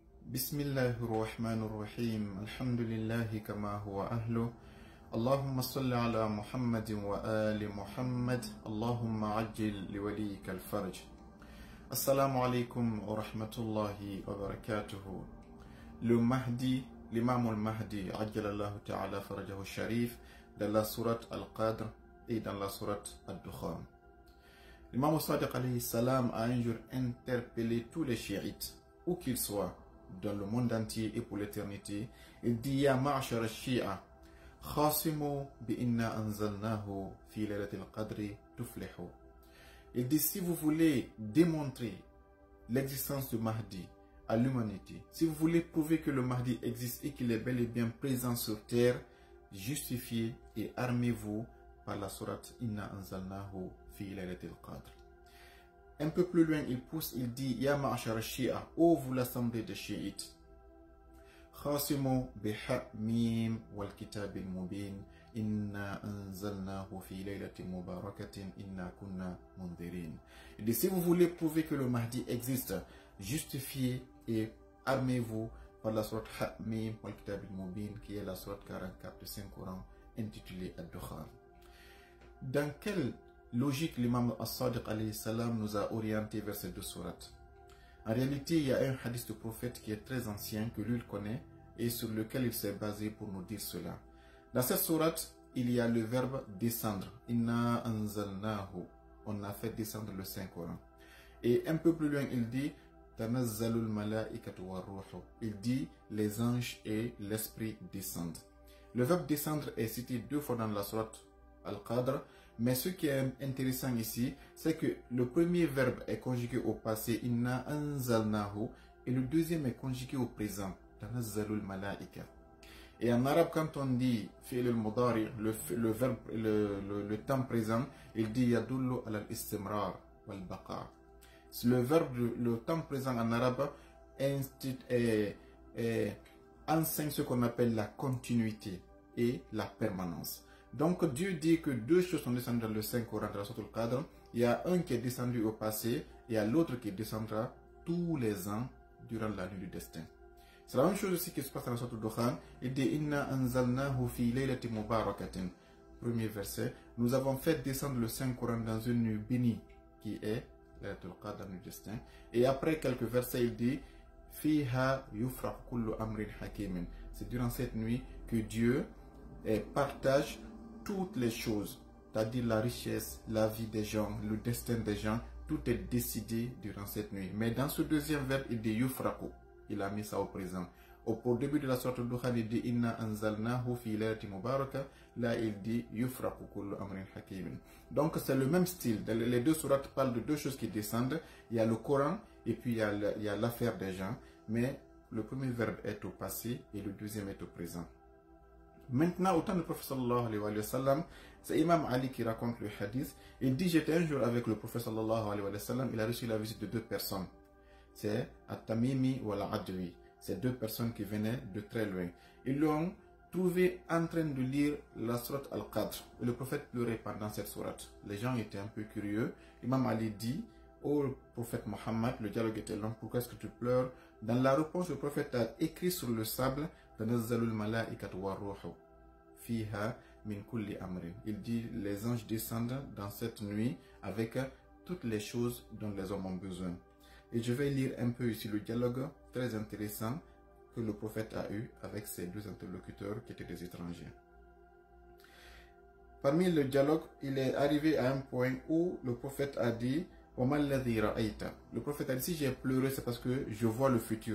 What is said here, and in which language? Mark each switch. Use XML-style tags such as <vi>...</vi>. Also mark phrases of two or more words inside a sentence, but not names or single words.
<ar>بسم الله الرحمن الرحيم الحمد لله كما هو أهله اللهم صل على محمد وآل محمد اللهم عجل لوليك الفرج. السلام عليكم ورحمة الله وبركاته.</ar> <fr>Le Mahdi, l'imam al-Mahdi,</fr> <ar>عجل الله تعالى فرجه الشريف,</ar> <fr>dans la sourate Al-Qadr et dans la sourate Al-Dukhan. L'imam al-Sadiq</fr> <ar>عليه السلام</ar> <fr>a un jour interpellé tous les chiites, où qu'ils soient, dans le monde entier et pour l'éternité. Il dit</fr> <ar>يا معشر الشيعة خاصموا ب إنا أنزلناه في ليلة القدر تفلحوا.</ar> <fr>Il dit, si vous voulez démontrer l'existence du Mahdi à l'humanité, si vous voulez prouver que le Mahdi existe et qu'il est bel et bien présent sur terre, justifiez et armez-vous par la sourate Inna anzalnahu fi laylatil qadr. Un peu plus loin, il pousse, il dit,</fr> <ar>يا معشر الشيعة,</ar> <fr>ô vous l'assemblée des chiites,</fr> <ar>خاصموا بها حم والكتاب المبين. إنا أنزلناه في ليلة مباركة إنا كنا منذرين.</ar> <fr>Il dit, si vous voulez prouver que le Mahdi existe, justifiez et armez-vous par la sourate Hamim wal Kitab al-Mubin, qui est la sourate 44 du Saint-Coran, intitulée Ad-Dukhan. Dans quelle logique l'imam al-Sadiq</fr> <ar>عليه السلام</ar> <fr>nous a orienté vers ces deux sourates? En réalité, il y a un hadith du prophète qui est très ancien, que lui connaît, et sur lequel il s'est basé pour nous dire cela. Dans cette sourate, il y a le verbe descendre.</fr> <ar>إنا أنزلناه.</ar> <fr>On a fait descendre le Saint-Coran. Et un peu plus loin, il dit</fr> <ar>تنزل الملائكة والروح.</ar> <fr>Il dit les anges et l'esprit descendent. Le verbe descendre est cité deux fois dans la sourate Al-Qadr. Mais ce qui est intéressant ici, c'est que le premier verbe est conjugué au passé,</fr> <ar>إنا أنزلناه,</ar> <fr>et le deuxième est conjugué au présent,</fr> <ar>تنزل الملائكة.</ar> <fr>Et en arabe, quand on dit</fr> <ar>فعل المضارع,</ar> <fr>le verbe, le temps présent, il dit</fr> <ar>يدل على الاستمرار والبقاء.</ar> <fr>Le verbe, le temps présent en arabe enseigne ce qu'on appelle la continuité et la permanence. Donc Dieu dit que deux choses sont descendues dans le Saint-Coran, dans la sourate Al-Qadr. Il y a un qui est descendu au passé et il y a l'autre qui descendra tous les ans durant la nuit du destin. C'est la même chose aussi qui se passe dans la sourate Al-Dukhan. Il dit</fr> <ar>إنا أنزلناه في ليلة مباركة.</ar> <fr>Premier verset. Nous avons fait descendre le Saint-Coran dans une nuit bénie qui est</fr> <ar>ليلة القدر,</ar> <fr>la nuit du destin. Et après quelques versets, il dit</fr> <ar>فيها يفرق كل أمر حكيم.</ar> <fr>C'est durant cette nuit que Dieu partage toutes les choses, c'est-à-dire la richesse, la vie des gens, le destin des gens, tout est décidé durant cette nuit. Mais dans ce deuxième verbe, il dit yufraqu. Il a mis ça au présent. Au début de la sourate Al-Dukhan, il dit</fr> <ar>إنا أنزلناه في ليلة مباركة.</ar> <fr>Là, il dit</fr> <ar>يفرق كل أمر حكيم.</ar> <fr>Donc, c'est le même style. Les deux sourates parlent de deux choses qui descendent. Il y a le Coran et puis il y a l'affaire des gens. Mais le premier verbe est au passé et le deuxième est au présent. Maintenant, au temps du prophète</fr> <ar>صلى الله عليه وسلم,</ar> <fr>c'est Imam Ali qui raconte le hadith. Il dit, j'étais un jour avec le prophète</fr> <ar>صلى الله عليه وسلم,</ar> <fr>il a reçu la visite de deux personnes. C'est At-Tamimi ou Al-Adwi. C'est deux personnes qui venaient de très loin. Ils l'ont trouvé en train de lire la sourate Al-Qadr. Et le prophète pleurait pendant cette sourate. Les gens étaient un peu curieux. Imam Ali dit, ô prophète Mohammed, le dialogue était long, pourquoi est-ce que tu pleures? Dans la réponse, le prophète a écrit sur le sable,</fr> <ar>تنزل الملائكة والروح فيها من كل أمر.</ar> <fr>Il dit, les anges descendent dans cette nuit avec toutes les choses dont les hommes ont besoin. Et je vais lire un peu ici le dialogue très intéressant que le prophète a eu avec ses deux interlocuteurs qui étaient des étrangers. Parmi le dialogue, il est arrivé à un point où le prophète a dit le prophète a dit, si j'ai pleuré, c'est parce que je vois le futur.</fr>